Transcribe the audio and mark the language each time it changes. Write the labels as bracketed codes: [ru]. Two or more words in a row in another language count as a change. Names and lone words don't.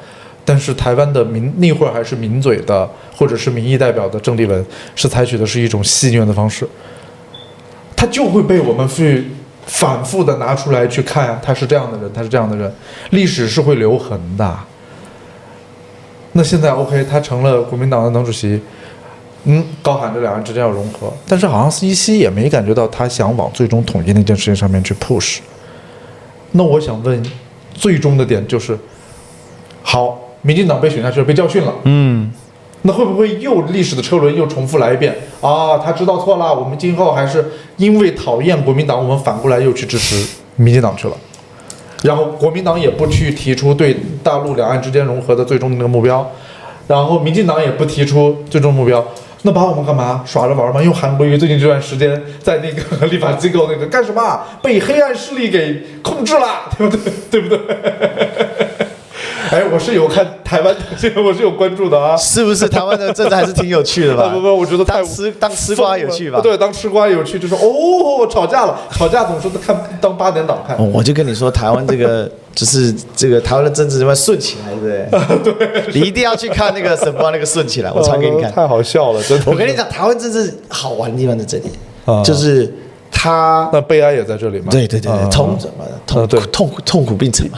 [zh] 但是台灣的那會兒還是名嘴的或者是民意代表的鄭麗文是採取的是一種戲謔的方式，他就會被我們去反覆的拿出來去看，他是這樣的人，他是這樣的人，歷史是會留痕的。那現在 OK， 他成了國民黨的黨主席，高喊着兩岸之間要融合，但是好像依稀也沒感覺到他想往最終統一那件事情上面去 push。那我想問，最終的點就是，好。民進黨被選下去了，被教訓了。那會不會又歷史的車輪又重複來一遍啊？他知道錯了，我們今後還是因為討厭國民黨，我們反過來又去支持民進黨去了。然後國民黨也不去提出對大陸兩岸之間融合的最終的那個目標，然後民進黨也不提出最終目標。那把我們幹嘛耍着玩嗎？用韓國瑜最近這段時間在那個立法機構那個幹什麼？被黑暗勢力給控制了，對不對？對不对？哎，我是有看台灣，我是有關注的啊。是不是台灣的政治還是挺有趣的吧？不，我覺得當吃瓜有趣吧？對，當吃瓜有趣，就說哦，吵架了，吵架總是當8點檔看。我就跟你說，台灣這個就是這個台灣的政治要順起來，對不對？對，你一定要去看那個什麼那個順起來，我傳給你看。太好笑了，真的。我跟你講，台灣政治好玩的地方在這裡，就是。那悲哀也在這裡嘛？對，痛苦並存嘛？